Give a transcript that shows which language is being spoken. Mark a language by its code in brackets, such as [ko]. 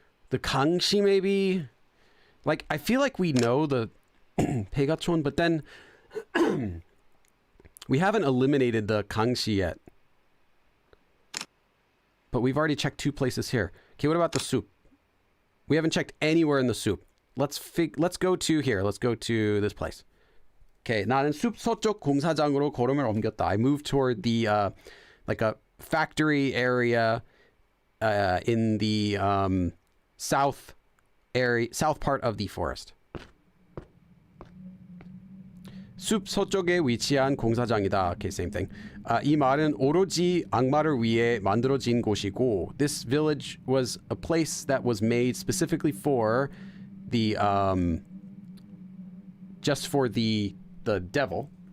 [en] The Kangxi maybe? Like, I feel like we know the Pegatron, but then we haven't eliminated the Kangxi yet. But we've already checked 2 places here. Okay, what about the soup? We haven't checked anywhere in the soup. Let's go to here. Let's go to this place. [ko] Okay, 나는 숲 서쪽 공사장으로 걸음을 옮겼다. [en] I moved toward the like a factory area in the south part of the forest. [ko] 숲 서쪽에 위치한 공사장이다. [en] Okay, same thing. [ko] 이 마을은 오로지 악마를 위해 만들어진 곳이고, [en] this village was a place that was made specifically for the just for the devil.